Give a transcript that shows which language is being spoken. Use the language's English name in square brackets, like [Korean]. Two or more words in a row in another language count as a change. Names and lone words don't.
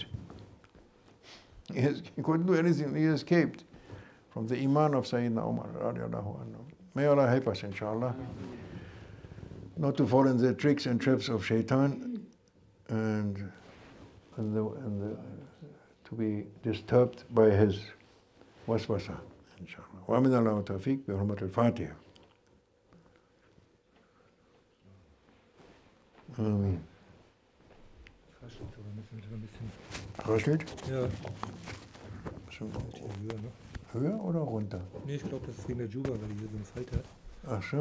[English] He couldn't do anything, he escaped from the iman of Sayyidina Umar [Arabic] رضي الله عنه. [English] May Allah help us, inshallah, not to fall in the tricks and traps of shaitan and to be disturbed by his waswasa, inshallah. [Arabic] ومن الله التوفيق بحرمة الفاتحة. [English] Amen. [German] Raschelt? Ja. Schon Höher, ne? höher oder runter? Nee, ich glaube, das ist wegen der Juba, weil die hier so einen Falter hat. Ach so.